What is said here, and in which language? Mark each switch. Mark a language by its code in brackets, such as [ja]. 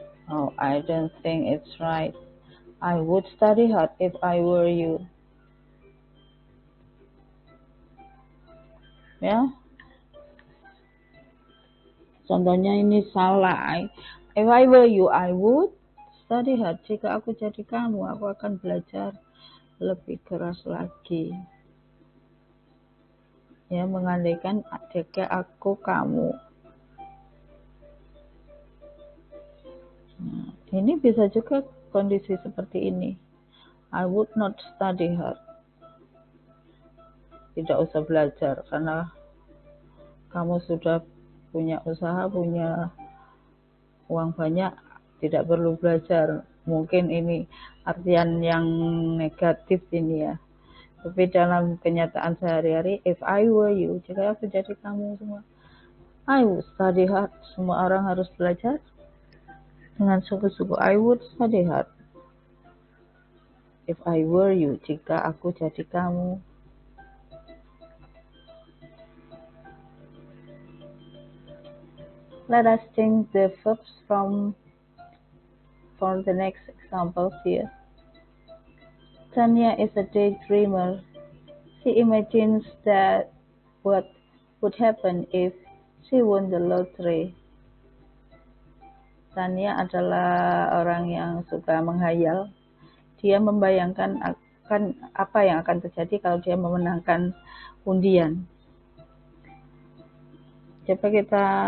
[en] Oh, I don't think it's right. I would study hard if I were you. [id] Ya. Contohnya ini salah. [en] If I were you, I would study hard. [id] Jika aku jadi kamu, aku akan belajar lebih keras lagi. Ya, mengandaikan jika aku kamu. Nah, ini bisa juga kondisi seperti ini. [en] I would not study hard. [id] Tidak usah belajar karena kamu sudah punya usaha, punya uang banyak, tidak perlu belajar. Mungkin ini artian yang negatif ini ya. Tapi dalam kenyataan sehari-hari, [en] if I were you, [id] jika aku jadi kamu semua, [en] I would study hard. [id] Semua orang harus belajar dengan sungguh-sungguh. [en] I would study hard. If I were you, [id] jika aku jadi kamu. [en] Let us change the verbs for the next examples here. Tanya is a daydreamer. She imagines that what would happen if she won the lottery. [id] Tanya adalah orang yang suka menghayal. Dia membayangkan akan apa yang akan terjadi kalau dia memenangkan undian. Coba kita